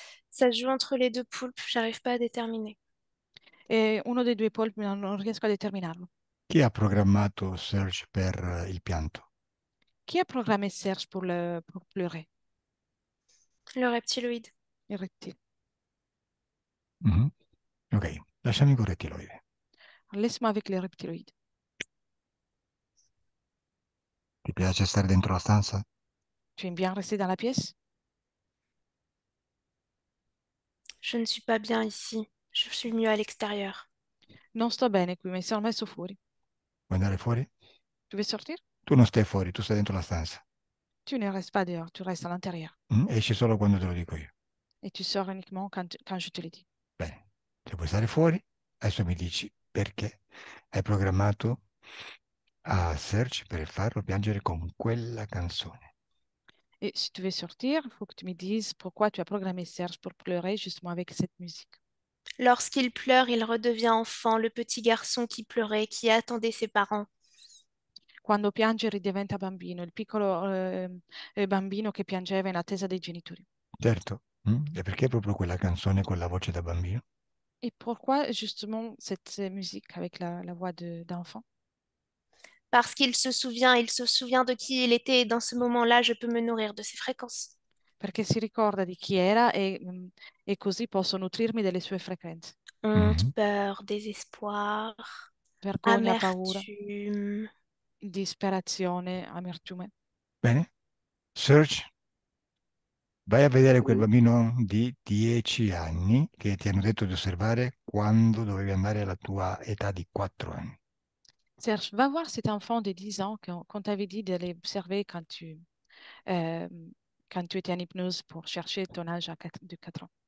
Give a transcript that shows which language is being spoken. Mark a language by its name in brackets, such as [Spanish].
[French] Ça se joue entre les 2 poulpes, j'arrive pas à déterminer. [Italian] Uno dei due polpi non riesco a determinarlo. Chi ha programmato Serge per il pianto? Chi ha [French] programmé Serge pour pleurer? Le reptiloïde. [Italian] Il rettile. Mhm. Ok, lasciami con rettiloide. [French] Laisse-moi avec le reptiloide. [Italian] Ti piace stare dentro la stanza? [French] Tu aimes bien rester dans la pièce? Je ne suis pas bien ici. Je suis mieux à l'extérieur. [Italian] Non sto bene qui, mi sono messo fuori. Vuoi andare fuori? [French] Tu veux sortir? [Italian] Tu non stai fuori, tu stai dentro la stanza. [French] Tu ne restes pas dehors, tu restes à l'intérieur. [Italian] Esci solo quando te lo dico io. [French] Et tu sors uniquement quand je te le dis. [Italian] Bene, se vuoi stare fuori, adesso mi dici perché hai programmato a Serge per farlo piangere con quella canzone. [French] Et si tu veux sortir, il faut que tu me dises pourquoi tu as programmé Serge pour pleurer justement avec cette musique. Lorsqu'il pleure, il redevient enfant, le petit garçon qui pleurait, qui attendait ses parents. [Italian] Quando piange ridiventa bambino, il piccolo bambino che piangeva in attesa dei genitori. Certo, e perché proprio quella canzone con la voce da bambino? [French] Et pourquoi justement cette musique avec la voix d'enfant? Parce qu'il se souvient, il se souvient de qui il était et dans ce moment-là, je peux me nourrir de ses fréquences. [Italian] Perché si ricorda di chi era e così posso nutrirmi delle sue frequenze. [French] Honte, Mhm. peur, désespoir, [Italian] Vergogna, paura, [French] amertume. [Italian] disperazione, amertume. Bene, Serge, vai a vedere quel [French] Oui. [Italian] bambino di 10 anni che ti hanno detto di osservare quando dovevi andare alla tua età di 4 anni. [French] Serge, va voir cet enfant de 10 ans qu'on t'avait dit d'aller observer euh, quand tu étais en hypnose pour chercher ton âge de 4 ans.